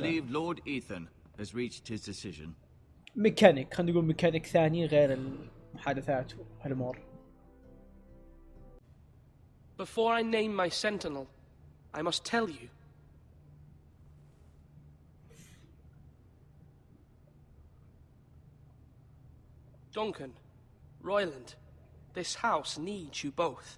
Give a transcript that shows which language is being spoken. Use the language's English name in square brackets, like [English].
[English] believe Lord Ethan has reached his decision. [Arabic] ميكانيك، خلينا نقول ميكانيك ثاني غير المحادثات وهالامور. [English] Before I name my sentinel, I must tell you. Duncan, Royland, this house needs you both.